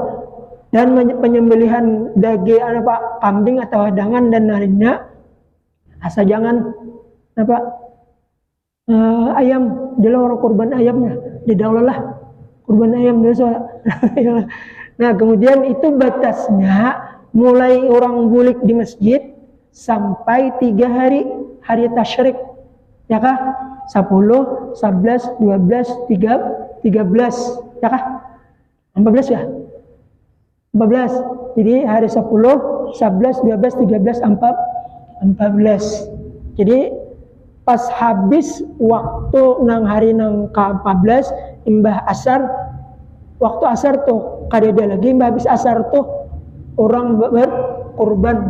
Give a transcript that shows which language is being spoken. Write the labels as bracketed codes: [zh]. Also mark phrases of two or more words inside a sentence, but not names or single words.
[id] Dan penyembelihan daging kambing atau hadangan dan lainnya, asal jangan ayam, dia orang kurban ayamnya, didaulah kurban ayam dia. [bjn] Nah kemudian itu batasnya mulai orang bulik di masjid sampai 3 hari tasyrik, ya kah? 10, 11, 12, 13, ya kah? 14 ya? 14. [id] Jadi hari 10, 11, 12, 13, 14. [bjn] Jadi pas habis waktu nang hari nang ke-14 imbah asar, waktu asar tuh kadeda lagi imbah habis asar tuh orang berkurban.